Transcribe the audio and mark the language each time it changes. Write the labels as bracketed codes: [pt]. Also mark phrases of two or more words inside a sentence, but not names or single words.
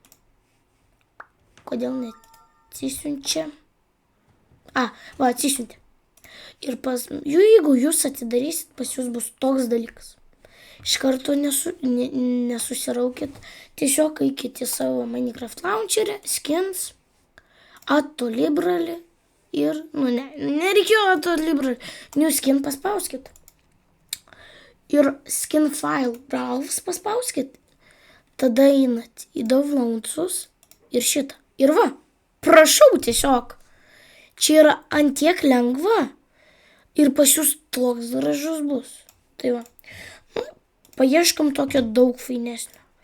[lt] Kodėl neatsisiunčia? Va, atsisiuntė. Ir jeigu jūs atidarysit, pas jūs bus toks dalykas. Iš karto nesusiraukit, tiesiog eikit į savo Minecraft launcherį, [en] skins, add to library [lt] ir, nereikėjo [en] add to library, new skin paspauskit. [lt] Ir [en] skin file browse [lt] paspauskit, tada einat į downloadsus ir šitą. Ir va, prašau tiesiog, čia yra antiek lengva ir pas jūs toks gražus bus. Tai va. Paieškom tokio daug fainesnio.